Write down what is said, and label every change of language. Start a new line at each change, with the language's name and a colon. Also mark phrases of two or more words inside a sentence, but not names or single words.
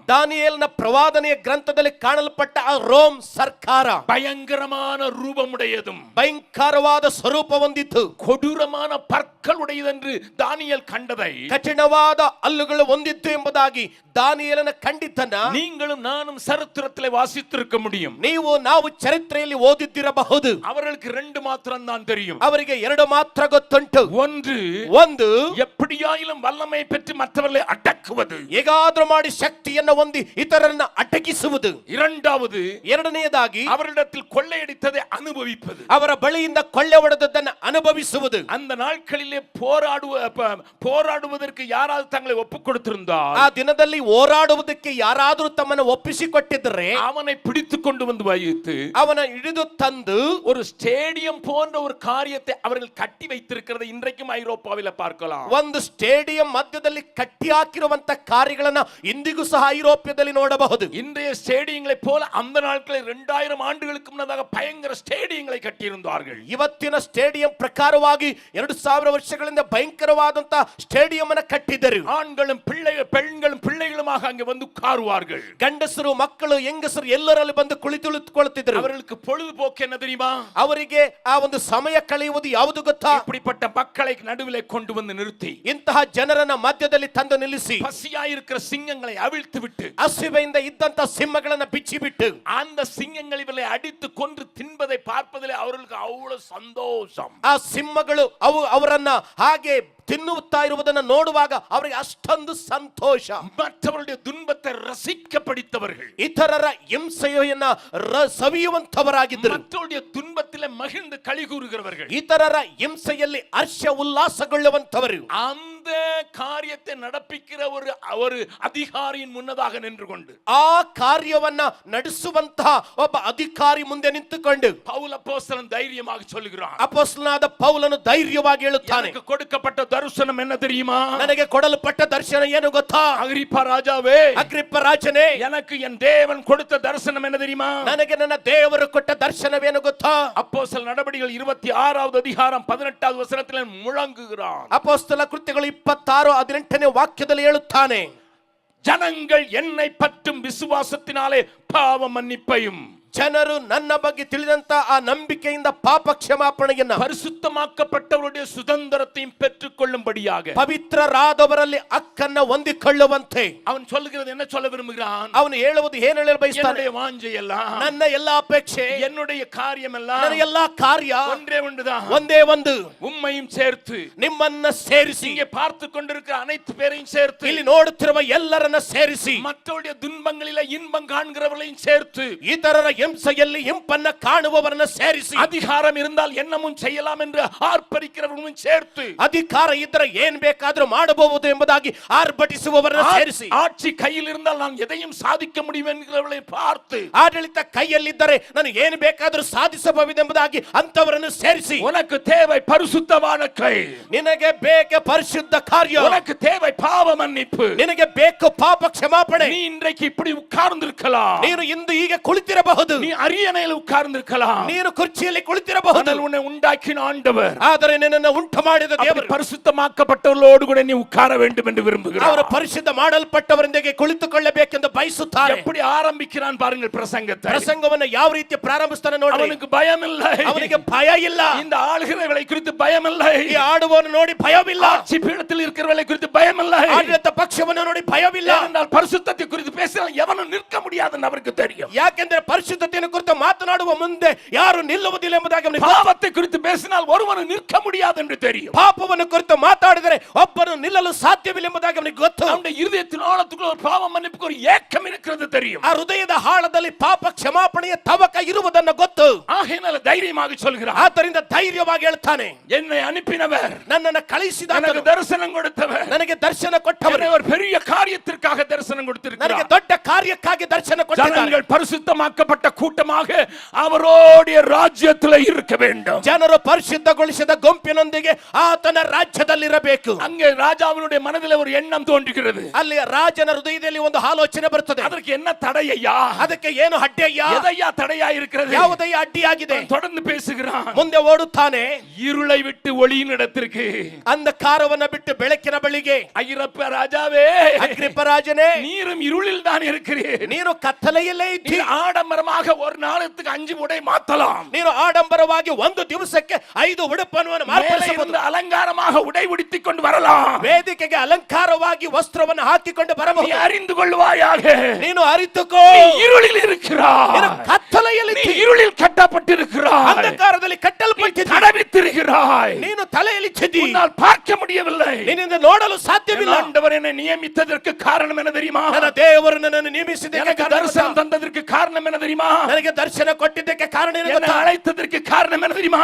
Kannada: ದಾನಿಯೇಲನ ಪ್ರವಾದನೆಯ ಗ್ರಂಥದಲ್ಲಿ ಕಾಣಲ್ಪಟ್ಟ ಆ ರೋಮ್ ಸರ್ಕಾರ
Tamil: பயங்கரமான ரூபமுடையதும்
Kannada: ಭಯಂಕರವಾದ ಸ್ವರೂಪ ಹೊಂದಿತ್ತು.
Tamil: கொடூரமான பற்கள் உடையதென்று தானியேல் கண்டதை
Kannada: ಕಠಿಣವಾದ ಹಲ್ಲುಗಳು ಹೊಂದಿತ್ತು ಎಂಬುದಾಗಿ ದಾನಿಯೇಲನ ಕಂಡಿದ್ದನ್ನ
Tamil: நீங்களும் நானும் சரித்திரத்திலே வாசித்திருக்க முடியும்.
Kannada: ನಾವು ಚರಿತ್ರೆಯಲ್ಲಿ ಓದಿದ್ದಿರಬಹುದು.
Tamil: அவர்களுக்கு ரெண்டு மாத்திரம் தான் தெரியும்.
Kannada: ಅವರಿಗೆ ಎರಡು ಮಾತ್ರ ಗೊತ್ತುಂಟು. ಒಂದು
Tamil: எப்படியாயிலும் வல்லமை பெற்று மற்றவர்களை அடக்குவது,
Kannada: ಹೇಗಾದ್ರೂ ಮಾಡಿ ಶಕ್ತಿಯನ್ನು ಹೊಂದಿ ಇತರರನ್ನ ಅಟಕಿಸುವುದು.
Tamil: ಎರಡನೆಯದಾಗಿ அவரிடத்தில் கொள்ளையடித்ததை அனுபவிப்பது,
Kannada: ಅವರ ಬಳಿಯಿಂದ ಕೊಳ್ಳೆ ಹೊಡೆದದ್ದನ್ನು ಅನುಭವಿಸುವುದು.
Tamil: அந்த நாட்களிலே போராடுவதற்கு யாராவது தங்களை ஒப்புக் கொடுத்திருந்தால்,
Kannada: ಆ ದಿನದಲ್ಲಿ ಹೋರಾಡುವುದಕ್ಕೆ ಯಾರಾದರೂ ತಮ್ಮನ್ನು ಒಪ್ಪಿಸಿಕೊಟ್ಟಿದ್ದರೆ
Tamil: அவனை பிடித்துக் கொண்டு வந்து வைத்து
Kannada: ಅವನ ಹಿಡಿದು ತಂದು
Tamil: ஒரு ஸ்டேடியம் போன்ற ஒரு காரியத்தை அவர்கள் கட்டி வைத்திருக்கிறதை இன்றைக்கும் ஐரோப்பாவில் பார்க்கலாம்.
Kannada: ಒಂದು ಸ್ಟೇಡಿಯಂ ಮಧ್ಯದಲ್ಲಿ ಕಟ್ಟಿ ಹಾಕಿರುವಂತ ಕಾರ್ಯಗಳನ್ನ ಇಂದಿಗೂ ಸಹ ಐರೋಪ್ಯದಲ್ಲಿ ನೋಡಬಹುದು.
Tamil: இன்றைய ஸ்டேடியங்களை போல அந்த நாட்களில் 2000 ஆண்டுகளுக்கு முன்னதாக பயங்கர ஸ்டேடியங்களை கட்டியிருந்தார்கள்.
Kannada: ಇವತ್ತಿನ ಸ್ಟೇಡಿಯಂ ಪ್ರಕಾರವಾಗಿ 2000 ವರ್ಷಗಳಿಂದ ಭಯಂಕರವಾದಂತ ಸ್ಟೇಡಿಯಂ ಅನ್ನು ಕಟ್ಟಿದ್ದರು.
Tamil: ஆண்களும் பெண்களும் பிள்ளைகளுமாக அங்கே வந்து உட்காருவார்கள்.
Kannada: ಗಂಡಸರು ಮಕ್ಕಳು ಹೆಂಗಸರು ಎಲ್ಲರಲ್ಲಿ ಬಂದು ಕುಳಿತುಕೊಳ್ಳುತ್ತಿದ್ದರು.
Tamil: அவர்களுக்கு பொழுதுபோக்கு என்ன தெரியுமா?
Kannada: ಅವರಿಗೆ ಆ ಒಂದು ಸಮಯ ಕಳೆಯುವುದು ಯಾವುದು ಗೊತ್ತಾ?
Tamil: இப்படிப்பட்ட மக்களை நடுவிலே கொண்டு வந்து நிறுத்தி,
Kannada: ಇಂತಹ ಜನರನ್ನ ಮಧ್ಯದಲ್ಲಿ ತಂದು ನಿಲ್ಲಿಸಿ,
Tamil: பசியாயிருக்கிற சிங்கங்களை அவிழ்த்து விட்டு,
Kannada: ಹಸಿವೆಯಿಂದ ಇದ್ದಂತ ಸಿಂಹಗಳನ್ನ ಬಿಚ್ಚಿಬಿಟ್ಟು,
Tamil: அந்த சிங்கங்கள் இவர்களை அடித்து கொன்று தின்பதை பார்ப்பதிலே அவர்களுக்கு அவ்வளவு சந்தோஷம்.
Kannada: ಆ ಸಿಂಹಗಳು ಅವರನ್ನ ಹಾಗೆ ತಿನ್ನುತ್ತಾ ಇರುವುದನ್ನು ನೋಡುವಾಗ ಅವರಿಗೆ ಅಷ್ಟೊಂದು ಸಂತೋಷ.
Tamil: மற்றவருடைய துன்பத்தை ரசிக்க படித்தவர்கள்,
Kannada: ಇತರರ ಹಿಂಸೆಯನ್ನ ಸವಿಯುವಂತವರಾಗಿದ್ದರು.
Tamil: மற்றவருடைய துன்பத்திலே மகிழ்ந்து களி கூறுகிறவர்கள்,
Kannada: ಇತರರ ಹಿಂಸೆಯಲ್ಲಿ ಹರ್ಷ ಉಲ್ಲಾಸಗೊಳ್ಳುವಂತವರು.
Tamil: அந்த காரியத்தை நடப்பிக்கிற ஒரு அதிகாரியின் முன்னதாக நின்று கொண்டு,
Kannada: ಆ ಕಾರ್ಯವನ್ನ ನಡೆಸುವಂತಹ ಒಬ್ಬ ಅಧಿಕಾರಿ ಮುಂದೆ ನಿಂತುಕೊಂಡು
Tamil: பவுல் அப்போஸ்தலன் தைரியமாக சொல்லுகிறான்.
Kannada: ಅಪೊಸ್ತಲನಾದ ಪೌಲನು ಧೈರ್ಯವಾಗಿ ಹೇಳುತ್ತಾನೆ,
Tamil: எனக்கு கொடுக்கப்பட்ட தரிசனம் என்ன தெரியுமா?
Kannada: ನನಗೆ ಕೊಡಲ್ಪಟ್ಟ ದರ್ಶನ ಏನು ಗೊತ್ತಾ?
Tamil: அகிரிப்பா ராஜாவே,
Kannada: ಅಗ್ರಿಪ್ಪ ರಾಜನೇ,
Tamil: எனக்கு என் தேவன் கொடுத்த தரிசனம் என்ன தெரியுமா?
Kannada: ನನಗೆ ನನ್ನ ದೇವರು ಕೊಟ್ಟ ದರ್ಶನವೇನು ಗೊತ್ತಾ?
Tamil: அப்போஸ்தல நடபடிகள் 26வது அதிகாரம் 18வது வசனத்தில் முழங்குகிறான்.
Kannada: ಅಪೊಸ್ತಲ ಕೃತ್ಯಗಳು 26:18 ವಾಕ್ಯದಲ್ಲಿ ಹೇಳುತ್ತಾನೆ,
Tamil: ஜனங்கள் என்னை பற்றும் விசுவாசத்தினாலே பாவ மன்னிப்பையும்
Kannada: ಜನರು ನನ್ನ ಬಗ್ಗೆ ತಿಳಿದಂತ ಆ ನಂಬಿಕೆಯಿಂದ ಪಾಪ ಕ್ಷಮಾಪಣೆಯನ್ನ,
Tamil: பரிசுத்தமாக்கப்பட்டவருடைய சுதந்திரத்தையும் பெற்றுக் கொள்ளும்படியாக,
Kannada: ಪವಿತ್ರರಾದವರಲ್ಲಿ ಹಕ್ಕನ್ನ ಹೊಂದಿಕೊಳ್ಳುವಂತೆ
Tamil: அவன் சொல்லுகிறது என்ன சொல்ல விரும்புகிறான்?
Kannada: ಅವನು ಹೇಳುವುದು ಏನು ಹೇಳಲು ಬಯಸ್ತಾನೆ?
Tamil: என்னுடைய வாஞ்சை எல்லாம்,
Kannada: ನನ್ನ ಎಲ್ಲಾ ಅಪೇಕ್ಷೆ,
Tamil: என்னுடைய காரியம் எல்லாம்,
Kannada: ನನ್ನ ಎಲ್ಲಾ ಕಾರ್ಯ
Tamil: ஒன்றே ஒன்றுதான்,
Kannada: ಒಂದೇ ಒಂದು,
Tamil: உம்மையும் சேர்த்து,
Kannada: ನಿಮ್ಮನ್ನ ಸೇರಿಸಿ,
Tamil: இங்கே பார்த்து கொண்டிருக்கிற அனைத்து பேரையும் சேர்த்து,
Kannada: ಇಲ್ಲಿ ನೋಡುತ್ತಿರುವ ಎಲ್ಲರನ್ನ ಸೇರಿಸಿ,
Tamil: மற்றவருடைய துன்பங்களில இன்பம் காண்கிறவர்களையும் சேர்த்து,
Kannada: ಇತರರ ಹಿಂಸೆಯಲ್ಲಿ ಇಂಪನ್ನ ಕಾಣುವವರನ್ನ ಸೇರಿಸಿ,
Tamil: அதிகாரம் இருந்தால் என்னமும் செய்யலாம் என்று ஆர்ப்பரிக்கிறவர்களும் சேர்த்து,
Kannada: ಅಧಿಕಾರ ಇದ್ದರೆ ಏನ್ ಬೇಕಾದ್ರೂ ಮಾಡಬಹುದು ಎಂಬುದಾಗಿ ಆರ್ಭಟಿಸುವವರನ್ನ ಸೇರಿಸಿ,
Tamil: ஆட்சி கையில் இருந்தால் நான் எதையும் சாதிக்க முடியும் என்கிறவர்களை பார்த்து,
Kannada: ಆಡಳಿತ ಕೈಯಲ್ಲಿದ್ದರೆ ನಾನು ಏನು ಬೇಕಾದ್ರೂ ಸಾಧಿಸಬಹುದು ಎಂಬುದಾಗಿ ಅಂತವರನ್ನು ಸೇರಿಸಿ,
Tamil: உனக்கு தேவை பரிசுத்தமான கை,
Kannada: ನಿನಗೆ ಬೇಕು ಪರಿಶುದ್ಧ ಕಾರ್ಯ,
Tamil: உனக்கு தேவை பாவ மன்னிப்பு,
Kannada: ನಿನಗೆ ಬೇಕು ಪಾಪ ಕ್ಷಮಾಪಣೆ,
Tamil: நீ இன்றைக்கு இப்படி உட்கார்ந்திருக்கலாம்,
Kannada: ನೀನು ಇಂದು ಹೀಗೆ ಕುಳಿತಿರಬಹುದು,
Tamil: நீ அரியணையில் உட்கார்ந்திருக்கலாம்,
Kannada: ನೀನು ಕುರ್ಚಿಯಲ್ಲಿ ಕುಳಿತಿರಬಹುದು,
Tamil: ஆனால் உன்னை உண்டாக்கின ஆண்டவர்,
Kannada: ಆದರೆ ನಿನ್ನನ್ನು ಉಂಟು ಮಾಡಿದ ದೇವರು
Tamil: பரிசுத்தமாக்கப்பட்டவர்களோடு கூட நீ உட்கார வேண்டும் என்று விரும்புகிறார்.
Kannada: ಅವರು ಪರಿಶುದ್ಧ ಮಾಡಲ್ಪಟ್ಟವರೊಂದಿಗೆ ಕುಳಿತುಕೊಳ್ಳಬೇಕೆಂದು ಬಯಸುತ್ತಾರೆ.
Tamil: எப்படி ஆரம்பிக்கிறான் பாருங்கள் பிரசங்கத்தை.
Kannada: ಪ್ರಸಂಗವನ್ನು ಯಾವ ರೀತಿ ಪ್ರಾರಂಭಿಸ್ತಾನೆ ನೋಡಿ.
Tamil: அவனுக்கு பயம் இல்லை,
Kannada: ಅವನಿಗೆ ಭಯ ಇಲ್ಲ.
Tamil: இந்த ஆளுகிறவர்களை குறித்து பயம் இல்லை,
Kannada: ಈ ಆಡುವವನು ನೋಡಿ ಭಯವಿಲ್ಲ.
Tamil: ஆட்சி பீடத்தில் இருக்கிறவர்களை குறித்து பயம் இல்லை,
Kannada: ಆಡಳಿತ ಪಕ್ಷವನ್ನು ನೋಡಿ ಭಯವಿಲ್ಲ.
Tamil: ஏனென்றால் பரிசுத்தத்தை குறித்து பேசினால் எவனும் நிற்க முடியாதுன்னு அவருக்கு தெரியும்.
Kannada: ಯಾಕೆಂದ್ರೆ ಪರಿಶುದ್ಧತೆಯನ್ನು ಕುರಿತು ಮಾತನಾಡುವ ಮುಂದೆ ಯಾರು ನಿಲ್ಲುವುದಿಲ್ಲ ಎಂಬುದಾಗಿ ಅವನಿಗೆ ಗೊತ್ತು.
Tamil: பாவத்தை குறித்து பேசினால் ஒருவனும் நிற்க முடியாது என்று தெரியும்.
Kannada: ಪಾಪವನ್ನು ಕುರಿತು ಮಾತಾಡಿದರೆ ಒಬ್ಬನು ನಿಲ್ಲಲು ಸಾಧ್ಯವಿಲ್ಲ ಎಂಬುದಾಗಿ ಅವನಿಗೆ ಗೊತ್ತು.
Tamil: அவனுடைய இருதயத்தின் ஆழத்துக்குள்ள ஒரு பாவ மன்னிப்புக்கு ஒரு ஏக்கம் இருக்கிறது தெரியும்.
Kannada: ಆ ಹೃದಯದ ಆಳದಲ್ಲಿ ಪಾಪ ಕ್ಷಮಾಪಣೆಯ ತವಕ ಇರುವುದನ್ನು ಗೊತ್ತು.
Tamil: ஆகையினால தைரியமாக சொல்கிறார்,
Kannada: ಆದ್ದರಿಂದ ಧೈರ್ಯವಾಗಿ ಹೇಳ್ತಾನೆ,
Tamil: என்னை அனுப்பினவர்,
Kannada: ನನ್ನನ್ನು ಕಳಿಸಿದ,
Tamil: எனக்கு தரிசனம் கொடுத்தவர்,
Kannada: ನನಗೆ ದರ್ಶನ ಕೊಟ್ಟವರು,
Tamil: ஒரு பெரிய காரியத்திற்காக தரிசனம்
Kannada: ನನಗೆ
Tamil: கொடுத்திருக்கிறார்.
Kannada: ದೊಡ್ಡ ಕಾರ್ಯಕ್ಕಾಗಿ ದರ್ಶನ ಕೊಟ್ಟಿದ್ದಾರೆ.
Tamil: ஜனங்கள் பரிசுத்தமாக்கப்பட்ட கூட்டமாக அவருடைய ராஜ்யத்தில் இருக்க வேண்டும்.
Kannada: ಜನರು ಪರಿಶುದ್ಧಗೊಳಿಸಿದ ಗುಂಪಿನೊಂದಿಗೆ ಆತನ ರಾಜ್ಯದಲ್ಲಿರಬೇಕು.
Tamil: அங்கே ராஜாவினுடைய மனதில் ஒரு எண்ணம் தோன்றுகிறது.
Kannada: ಅಲ್ಲಿ ರಾಜನ ಹೃದಯದಲ್ಲಿ ಒಂದು ಆಲೋಚನೆ ಬರುತ್ತದೆ.
Tamil: அதற்கு என்ன தடையா?
Kannada: ಅದಕ್ಕೆ ಏನು ಅಡ್ಡಿಯಯ್ಯ?
Tamil: எதையா தடையா இருக்கிறது?
Kannada: ಯಾವುದಯ್ಯ ಅಡ್ಡಿಯಾಗಿದೆ?
Tamil: தொடர்ந்து பேசுகிறான்.
Kannada: ಮುಂದೆ ಓಡುತ್ತಾನೆ.
Tamil: இருளை விட்டு ஒளியின் இடத்திற்கு,
Kannada: ಅಂಧಕಾರವನ್ನ ಬಿಟ್ಟು ಬೆಳಕಿನ ಬಳಿಗೆ.
Tamil: அகிரப்ப ராஜாவே,
Kannada: ಅಗ್ರಿಪ್ಪ ರಾಜನೇ,
Tamil: நீரும் இருளில் தான் இருக்கிறீர்,
Kannada: ನೀನು ಕತ್ತಲೆಯಲ್ಲೇ ಇದ್ದೀ.
Tamil: ஆடம்பரமாக ஒரு நாளுக்கு 5 உடை மாத்தலாம்,
Kannada: ನೀನು ಆಡಂಬರವಾಗಿ ಒಂದು ದಿವಸಕ್ಕೆ 5 ಉಡುಪನ್ನು ಮಾರ್ಪಡಿಸಬಹುದು.
Tamil: அலங்காரமாக உடை உடுத்திக் கொண்டு வரலாம்,
Kannada: ವೇದಿಕೆಗೆ ಅಲಂಕಾರವಾಗಿ ವಸ್ತ್ರವನ್ನು ಹಾಕಿಕೊಂಡು ಬರಬಹುದು.
Tamil: அறிந்து கொள்வாயாக,
Kannada: ನೀನು ಅರಿತುಕೋ,
Tamil: இருளில் இருக்கிறாய்,
Kannada: ನೀನು ಕತ್ತಲೆಯಲ್ಲಿ
Tamil: இருளில் கட்டப்பட்டிருக்கிறாய்,
Kannada: ಅಂಧಕಾರದಲ್ಲಿ ಕಟ್ಟಲ್ಪಟ್ಟಿದ್ದೀ,
Tamil: தடவித்திருக்கிறாய்,
Kannada: ನೀನು ತಲೆಯಲ್ಲಿ ಛಿದ್ದಿ,
Tamil: உன்னால் பார்க்க முடியவில்லை,
Kannada: ನಿನ್ನಿಂದ ನೋಡಲು ಸಾಧ್ಯವಿಲ್ಲ.
Tamil: ஆண்டவர் என்னை நியமித்ததற்கு காரணம் என்ன தெரியுமா?
Kannada: ನನ್ನ ದೇವರು ನನ್ನನ್ನು ನೇಮಿಸಿದ್ದಕ್ಕೆ
Tamil: எனக்கு
Kannada: ಕಾರಣ
Tamil: தரிசனம் தந்ததற்கு காரணம் என்ன தெரியுமா?
Kannada: ನನಗೆ ದರ್ಶನ ಕೊಟ್ಟಿದ್ದಕ್ಕೆ ಕಾರಣ ಏನು
Tamil: என்னை
Kannada: ಗೊತ್ತಾ?
Tamil: அழைத்ததற்கு காரணம் என்ன தெரியுமா?